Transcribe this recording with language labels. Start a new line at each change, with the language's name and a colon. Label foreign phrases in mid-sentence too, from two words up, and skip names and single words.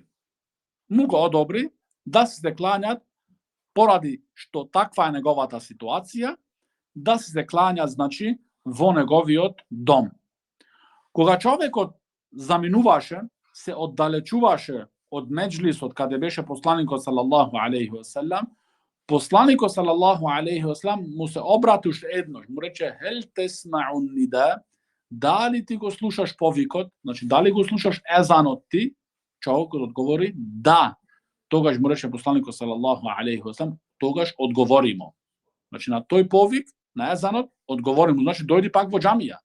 Macedonian: Му го одобри да се кланјат поради што таква е неговата ситуација, да се кланјат, значи, во неговиот дом. Кога човекот заминуваше, се оддалечуваше од меджлисот каде беше посланикот
Arabic: صلى الله عليه وسلم,
Macedonian: посланикот
Arabic: صلى الله عليه وسلم
Macedonian: му се обрати уште еднош, му рече:
Arabic: هل تسمع النداء,
Macedonian: дали ти го слушаш повикот, значи дали го слушаш езанот ти? Човекот одговори: да. Тогаш му рече посланикот
Arabic: صلى الله عليه وسلم:
Macedonian: тогаш одговори му. Значи на тој повик, на езанот, одговори му, значи дојди пак во џамија.